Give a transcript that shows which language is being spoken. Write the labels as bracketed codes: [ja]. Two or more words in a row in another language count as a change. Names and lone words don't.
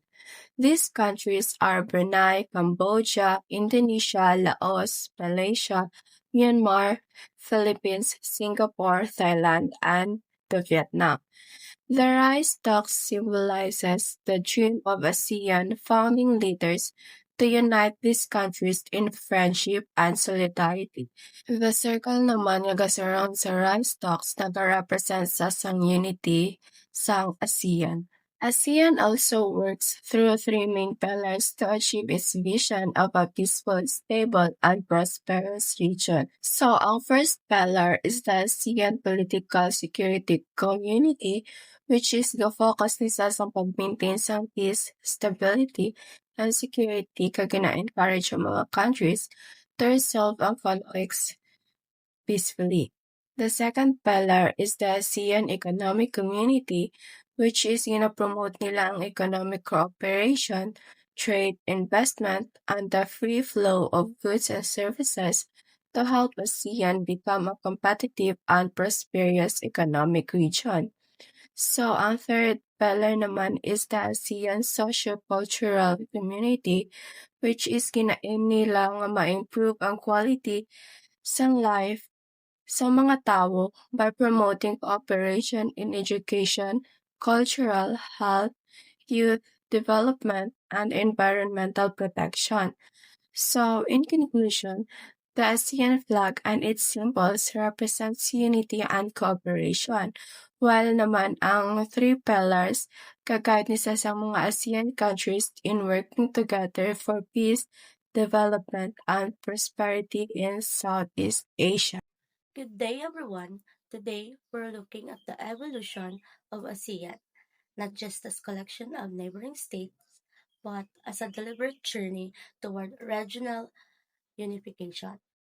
[en] These countries are Brunei, Cambodia, Indonesia, Laos, Malaysia, Myanmar, Philippines, Singapore, Thailand, and the Vietnam. The rice stalk symbolizes the dream of ASEAN founding leaders to unite these countries in friendship and solidarity. The circle [hil] naman nga surrounds sa [en] rice stalks [hil] nag-represent sa sang unity sang ASEAN. [en] ASEAN also works through three main pillars to achieve its vision of a peaceful, stable, and prosperous region. So, ang first pillar is the ASEAN Political Security Community, which is the focus [hil] nisa sa pag-maintain sa [en] peace, stability, and security [hil] kag gina-encourage ang mga [en] countries to resolve ang conflicts peacefully. The second pillar is the ASEAN Economic Community, which is [hil] gina-promote nila ang [en] economic cooperation, trade, investment, and the free flow of goods and services to help ASEAN become a competitive and prosperous economic region. So, ang third pillar naman is the ASEAN Socio-Cultural Community, which is [hil] kinain nila nga ma-improve ang [en] quality sa life [hil] sa mga tao [en] by promoting cooperation in education, cultural, health, youth development, and environmental protection. So, in conclusion, the ASEAN flag and its symbols represents unity and cooperation, while [hil] naman ang [en] three pillars [hil] kagad ni sa mga [en] ASEAN countries in working together for peace, development, and prosperity in Southeast Asia. Good day, everyone. Today, we're looking at the evolution of ASEAN, not just as collection of neighboring states, but as a deliberate journey toward regional unification.